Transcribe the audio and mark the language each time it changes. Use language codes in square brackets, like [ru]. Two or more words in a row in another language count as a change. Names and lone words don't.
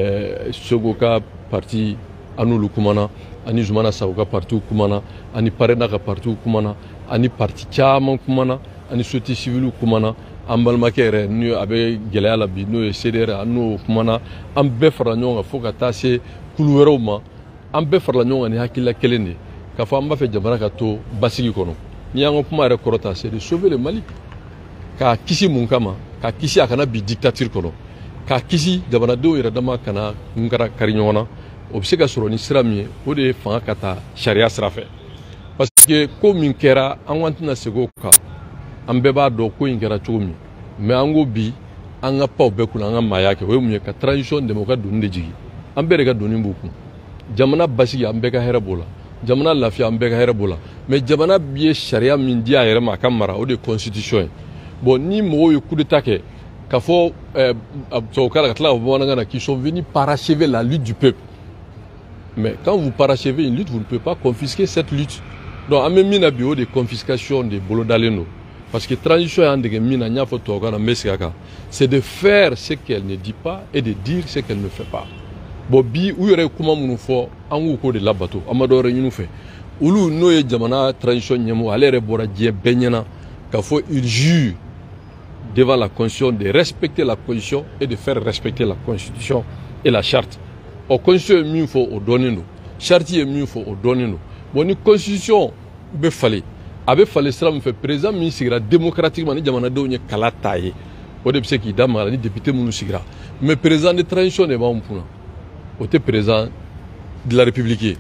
[bm] Sogo ka parti an n'olu kumana an ni Zumana Sago ka partiw kumana an ni Parena ka partiw kumana an ni parti caman kumana an ni [fr] société civile [bm] kumana an balimakɛ yɛrɛ ni a bɛ gɛlɛya la bi n'o ye CDR an n'o kumana an bɛɛ farala ɲɔgɔn kan fo ka taa se kulu wɛrɛw ma an bɛɛ farala ɲɔgɔn kan ni hakilila kelen de k'a fɔ an b'a fɛ jamana ka to basigi kɔnɔ ni y'an ka kuma yɛrɛ kɔrɔta [fr] c'est de sauver le Mali [bm] k'a kisi mun kama k'a kisi a kana bi dictature kɔnɔ k'a kisi jamanadenw yɛrɛ dama kana nkara kari ɲɔgɔn na o bɛ se ka sɔrɔ ni sira min ye o de ye fanga ka taa sariya sira fɛ [fr] parce que [bm] ko min kɛra an k'an tɛna segin o kan an bɛɛ b'a dɔn ko in kɛra cogo min mais an ko bi an ka paw bɛɛ kunna an ka maaya kɛ o ye mun ye ka transition dɛmɛ o ka donni de jigin an bɛɛ de ka donni b'u kun jamana basigi an bɛɛ ka hɛrɛ b'o la jamana lafiya an bɛɛ ka hɛrɛ b'o la mais jamana ye sariya min di a yɛrɛ ma a ka mara o de ye constitution ye bon ni mɔgɔw ye [fr] coup d'état [bm] kɛ k'a fɔ tubabukan na ka tila ka fɔ bamanankan na [fr] qu'ils sont venus parachever la lutte du peuple mais quand vous parachevez une lutte vous ne pouvez pas confisquer cette lutte [bm] donc an bɛ min na bi o de confiscation de bolodalen don [fr] parce que [bm] transition y'an dege min na n y'a fɔ tubabukan na n bɛ segin a kan [fr] c'est de faire ce qu'elle ne dit pas et de dire ce qu'elle ne fait pas [bm] bon bi u yɛrɛ ye kuma minnu fɔ an k'u k'o de labato an ma dɔwɛrɛ ɲini u fɛ olu n'o ye jamana transition ɲɛmɔgɔ ale yɛrɛ bɔra diɲɛ bɛɛ ɲɛna k'a fɔ [fr] il jure devant la constitution de respecter la constitution et de faire respecter la constitution et la charte [bm] o constitution ye min fɔ o dɔnnen don charte ye min fɔ o dɔnnen don bon ni constitution bɛ falen a bɛ falen sira min fɛ président min sigira démocratiquement ni jamanadenw ye kala ta ye o de bɛ se k'i da maga ni député minnu sigira mais [fr] président de transition [bm] de b'anw kunna o tɛ [fr] président de la république [bm] ye